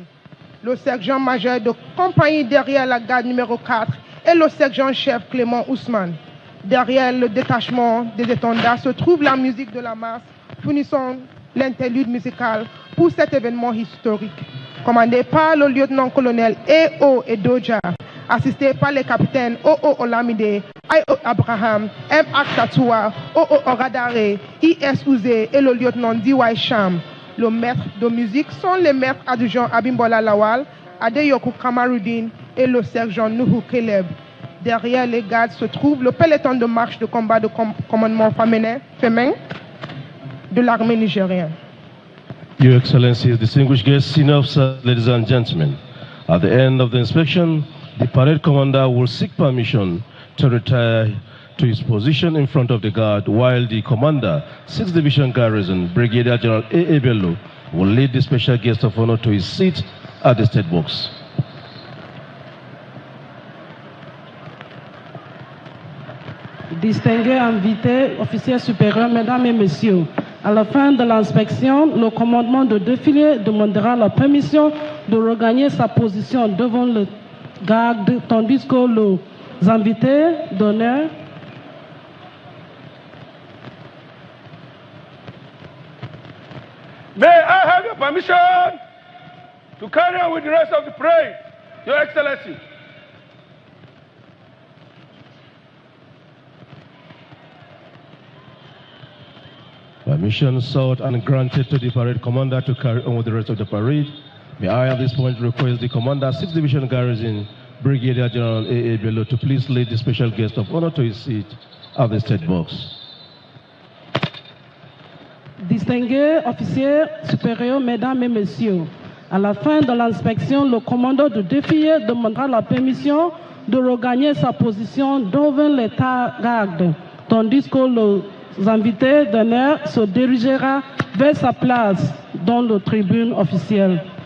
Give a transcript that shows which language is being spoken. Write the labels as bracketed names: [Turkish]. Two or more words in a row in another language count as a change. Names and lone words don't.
[French] Le sergent-major de compagnie derrière la garde numéro 4 est le sergent-chef Clément Ousmane. Derrière le détachement des étendards se trouve la musique de la masse, fournissant l'interlude musical pour cet événement historique. Commandé par le lieutenant-colonel E.O. Edoja, assisté par les capitaines O.O. Olamide, I.O. Abraham, M. Aktatoua, O.O. Oradare, I.S. Ouzé et le lieutenant D.Y. Cham. Le maître de musique sont les maîtres adjudants Abimbola Lawal, Adeyoku Kamaruddin et le sergent Nuhu Keleb. Derrière les gardes se trouve le peloton de marche de combat de commandement féminin de l'armée nigérienne. [English] Your Excellencies, distinguished guests, senior officers, ladies and gentlemen, at the end of the inspection, the parade commander will seek permission to retire to his position in front of the guard, while the commander, 6th Division Garrison, Brigadier General A.A. Bello, will lead the special guest of honor to his seat at the state box. [French] Distingués invités, officiers supérieurs, mesdames et messieurs, à la fin de l'inspection, le commandement de défilé demandera la permission de regagner sa position devant le garde, tandis que les invités d'honneur [English] May I have your permission? to carry on with the rest of the parade, Your Excellency. Permission sought and granted to the parade commander to carry on with the rest of the parade. May I at this point request the commander, 6th Division Garrison, Brigadier General A.A. Bello, to please lead the special guest of honor to his seat at the state box. [French] Distingués officiers supérieurs, mesdames et messieurs, à la fin de l'inspection, le commandant de défilé demandera la permission de regagner sa position devant l'état garde, tandis que les invités d'honneur se dirigera vers sa place dans la tribune officielle.